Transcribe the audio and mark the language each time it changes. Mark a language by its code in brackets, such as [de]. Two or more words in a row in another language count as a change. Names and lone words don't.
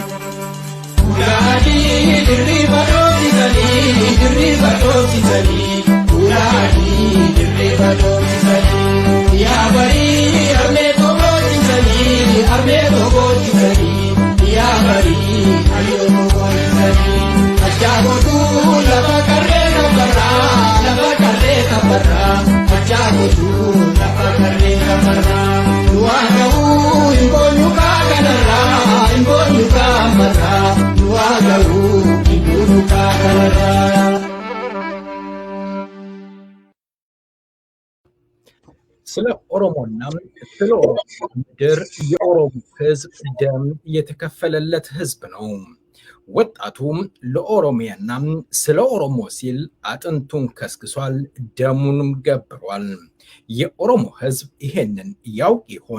[om] Ulaadii dirriba dhoofisanii yaa barii armee toboochisanii yaa barii hayyoo toboochisanii ajjaabotuu lafa qarree kabarraa ajjaabotuu lafa qarree kabarraa du'aa ga'uu hinboonyukaa kanarraa hinboonyukaa ammarraa du'aa ga'uu hinboonyukaa kanarraa. [am] ስለ ኦሮሞና ስለ ኦሮሞ ምድር የኦሮሞ ህዝብ ደም የተከፈለለት ህዝብ ነው። ወጣቱም ለኦሮሚያና ስለ ኦሮሞ ሲል አጥንቱን ከስክሷል፣ ደሙንም ገብሯል። የኦሮሞ ህዝብ ይሄንን ያውቅ ይሆን?